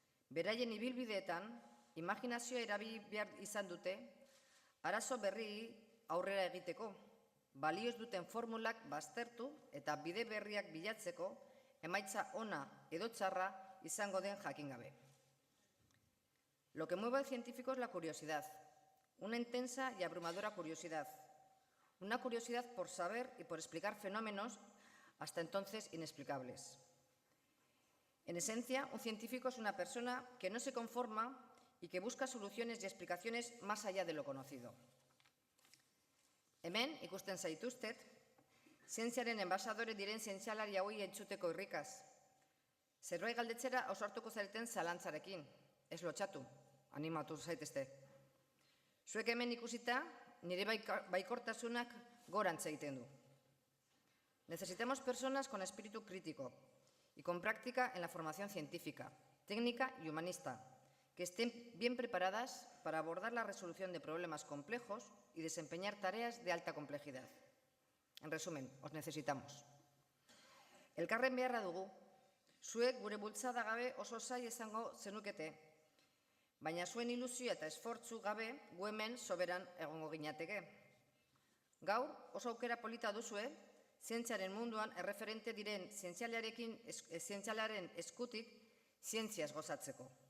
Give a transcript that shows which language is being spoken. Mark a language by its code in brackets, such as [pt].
[eu] Beraien ibilbideetan, imaginazioa erabili behar izan dute, arazo berri aurrera egiteko, balioz duten formulak baztertu eta bide berriak bilatzeko, emaitza ona edo txarra izango den jakin gabe. [es] Lo que mueve al científico es la curiosidad, una intensa y abrumadora curiosidad. Una curiosidad por saber y por explicar fenómenos hasta entonces inexplicables. En esencia, un científico es una persona que no se conforma y que busca soluciones y explicaciones más allá de lo conocido. [eu] Hemen, ikusten zaituztet, zientziaren enbasadore diren zientzialari hauei entzuteko irrikaz. Zerbait galdetzera ausartuko zareten zalantzarekin, ez lotxatu, animatu zaitezte. Zuek hemen ikusita, nire baikortasunak gorantz egiten du. [es] Necesitamos personas con espíritu crítico y con práctica en la formación científica, técnica y humanista, que estén bien preparadas para abordar la resolución de problemas complejos y desempeñar tareas de alta complejidad. En resumen, os necesitamos. [eu] Elkarren beharra dugu, zuek gure bultzada gabe oso zail izango zenukete, baina zuen ilusioa eta esfortzu gabe gu hemen soberan egongo ginateke. Gaur, oso aukera polita duzue, zientziaren munduan erreferente diren zientzialaren eskutik zientziaz gozatzeko.